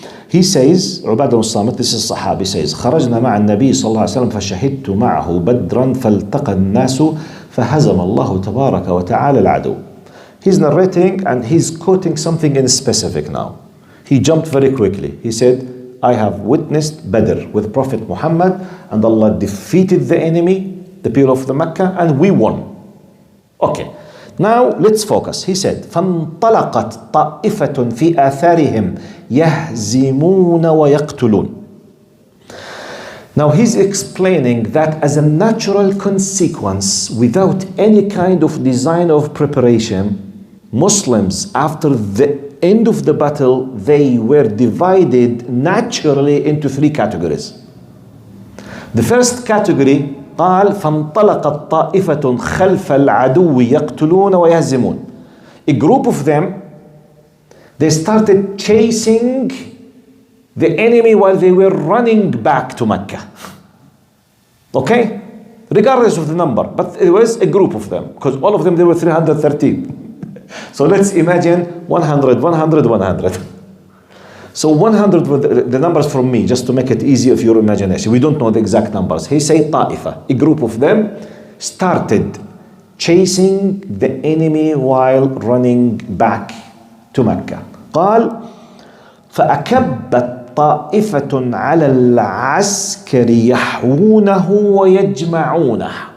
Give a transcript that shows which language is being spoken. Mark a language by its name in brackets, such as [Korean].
[English] He says, Ubadah ibn Samit, this is Sahabi, says, [Arabic] خرجنا مع النبي صلى الله عليه وسلم فشهدت معه بدرا فالتقى الناس فهزم الله تبارك وتعالى العدو. [English] He's narrating and he's quoting something in specific now. He jumped very quickly. He said, I have witnessed Badr with Prophet Muhammad, and Allah defeated the enemy, the people of the Mecca, and we won. Okay, now let's focus. He said, [Arabic] فانطلقت طائفة في آثارهم يهزمون ويقتلون. [English] Now he's explaining that as a natural consequence, without any kind of design of preparation, Muslims, after the end of the battle, they were divided naturally into 3 categories. The first category, [Arabic] قال فانطلقت طائفة خلف العدو يقتلون ويهزمون. [English] A group of them, they started chasing the enemy while they were running back to Mecca. Okay? Regardless of the number, but it was a group of them, because all of them, they were 313. So let's imagine 100, 100, 100. So 100 were the numbers from me, just to make it easy of your imagination. We don't know the exact numbers. He said ta'ifa, a group of them started chasing the enemy while running back to Mecca. [Arabic] قال فأكبت طائفة على العسكر يحوونه ويجمعونه.